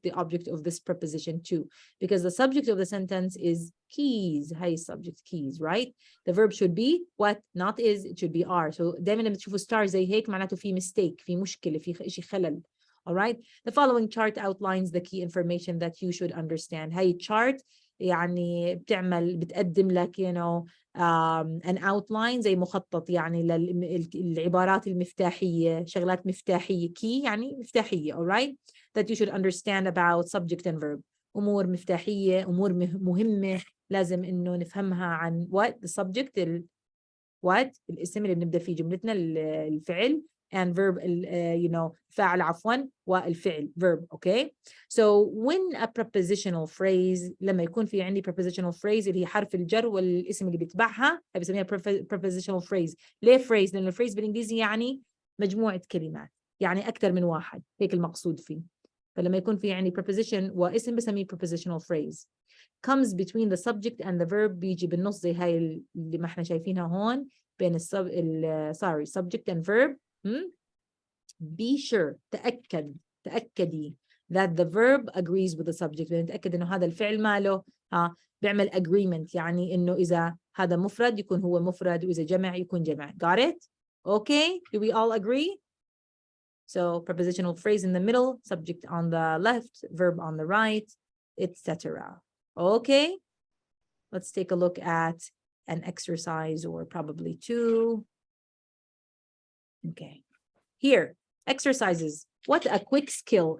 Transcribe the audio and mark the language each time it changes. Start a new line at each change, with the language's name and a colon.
English: The object of this preposition to, because the subject of the sentence is keys. High subject keys, right? The verb should be what? Not is, it should be are.
Arabic: So دايما لما تشوفوا star زي هيك معناته في mistake, في مشكلة, في شيء خلل.
English: All right. The following chart outlines the key information that you should understand.
Arabic: هاي chart يعني بتقدم لك an outline زي مخطط يعني للعبارات المفتاحية, شغلات مفتاحية, key يعني مفتاحية, all right,
English: that you should understand about subject and verb.
Arabic: أمور مفتاحية, أمور مهمة لازم إنه نفهمها عن what the subject what الاسم اللي بنبدأ فيه جملتنا الفعل, and verb فاعل عفوا والفعل verb, okay?
English: So when a prepositional phrase,
Arabic: لما يكون في عندي prepositional phrase اللي هي حرف الجر والاسم اللي بيتبعها بسميها prepositional phrase. ليه phrase؟ لأن الphrase بالإنجليزي يعني مجموعة كلمات, يعني أكثر من واحد, هيك المقصود فيه. فلما يكون في عندي preposition واسم بسميه prepositional phrase.
English: Comes between the subject and the verb,
Arabic: بيجي بالنص زي هاي اللي ما احنا شايفينها هون بين
English: subject and verb. Be sure, تأكدي that the verb agrees with the subject.
Arabic: نتأكد إنه هذا الفعل ماله بيعمل agreement, يعني إنه إذا هذا مفرد يكون هو مفرد وإذا جمع يكون جمع.
English: Got it? Okay, do we all agree? So prepositional phrase in the middle, subject on the left, verb on the right, etc. Okay, let's take a look at an exercise or probably two. Okay, here, exercises. What a quick skill.